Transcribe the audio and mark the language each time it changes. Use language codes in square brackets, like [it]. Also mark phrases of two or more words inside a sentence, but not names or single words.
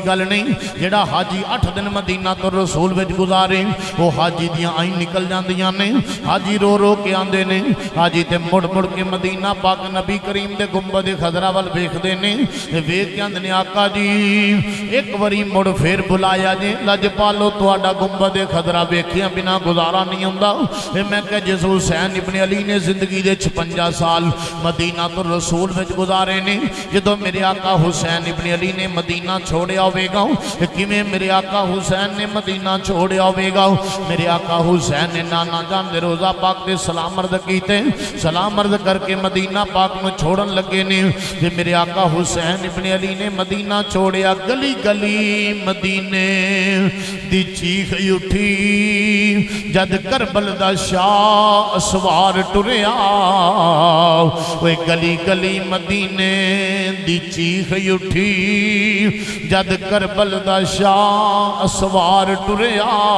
[pa] گل نہیں جڑا حاجی 8 دن مدینہ تو رسول وچ گزارے وہ حاجی دیاں آئیں نکل جاندیاں نے حاجی رو رو کے آندے نے حاجی تے مڑ مڑ کے مدینہ پاک نبی کریم دے گنبد خضرا وال ویکھدے نے ویکھ کے آندے نے آقا جی ایک واری مڑ پھر بلایا جی لج پالو تواڈا گنبد خضرا ویکھیاں بنا گزارا نہیں ہوندا میں کہ جس حسین ابن علی نے زندگی دے 56 سال مدینہ تو رسول وچ گزارے نے جدوں میرے آقا حسین ابن علی نے مدینہ چھوڑیا ہوے گا کیویں میرے آقا حسین نے مدینہ چھوڑیا ہوے گا میرے آقا حسین نے نانا جان دے روضہ پاک تے سلام عرض کیتے سلام عرض کر کے مدینہ پاک نو چھوڑن لگے نے تے میرے آقا حسین ابن علی نے مدینہ چھوڑیا گلی گلی مدینے دی چیخ اٹھی جد کربل دا شاہ اسوار ٹریا وہ گلی گلی مدینے دی چیخ اٹھی جد کربل دا شاہ اسوار ٹریا